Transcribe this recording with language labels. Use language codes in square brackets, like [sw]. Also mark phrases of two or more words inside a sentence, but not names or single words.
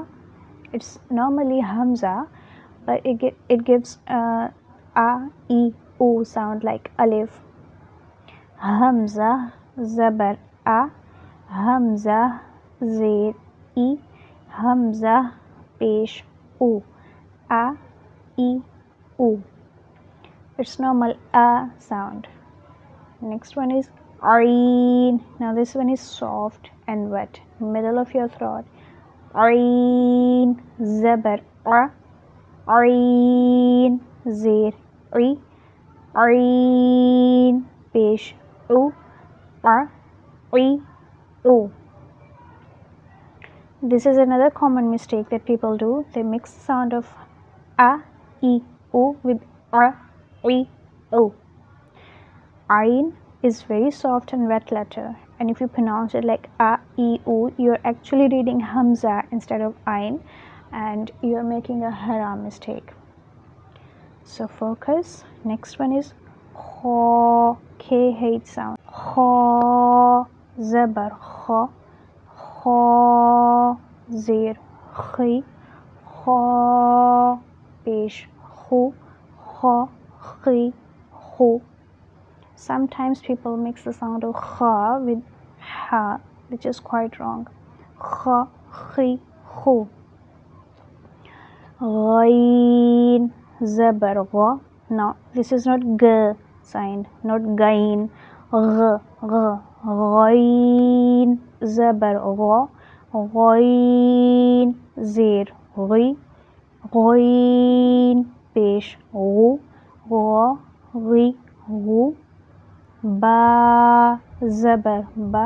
[en] It's normally hamza, but it gives a, e, u sound like alif. Hamza, zabar a. Hamza, zir e. Hamza, pesh u. A, e, u. It's normal a sound. Next one is areen. Now this one is soft and wet. Middle of your throat. Areen, zabar a. Areen, zir ri. Areen, pesh u. A, ri, u. This is another common mistake that people do. They mix the sound of a, e, u with a, ri, u. Ain is very soft and wet letter, and if you pronounce it like a, e, u, you're actually reading hamza instead of ain, and you're making a haram mistake. So focus. Next one is kha, k-h sound. Kha, zabar kha, kha, zir khi, kha, pesh khu, kha, khi, khu. Sometimes people mix the sound of kha with ha, which is quite wrong. Kha, khi, khu. Ghain, zabar gha. No, this is not g sign, not gain. Gh, gh. Ghain, zabar gha. Ghain, zir ghi. Ghain, pesh ghu. Gha, ghi, ghu. Ba, zabar ba.